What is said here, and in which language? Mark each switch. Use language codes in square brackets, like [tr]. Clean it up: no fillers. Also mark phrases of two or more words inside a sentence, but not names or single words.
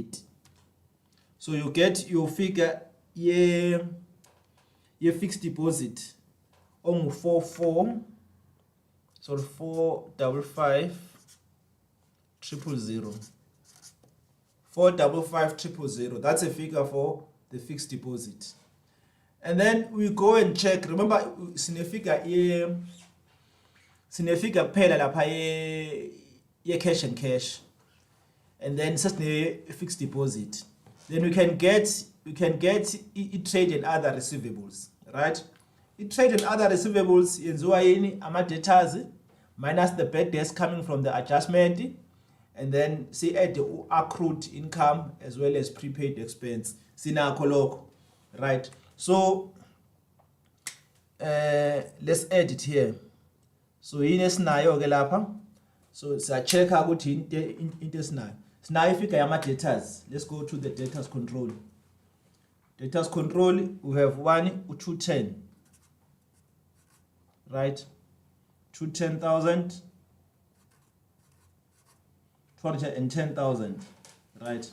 [en] So you get your figure your fixed deposit on 455 000. 455 000. That's a figure for the fixed deposit. And then we go and check. Remember, significa [zu] phela lapha ye [en] cash and cash. And then such a fixed deposit. Then we can get trade and other receivables, right? Trade and other receivables [zu] yenziwa yini ama [en] debtors minus the bad debts coming from the adjustment, and then see add the accrued income as well as prepaid expense. [zu] Sinakho lokho, [en] right? So let's add it here. [zu] So yini esinayo ke lapha? So siya check ukuthi into esinayo. Sinayo ifika yama debtors. [en] Let's go to the debtors control. Debtors control, we have 210, right? 210,000, 210,000, right?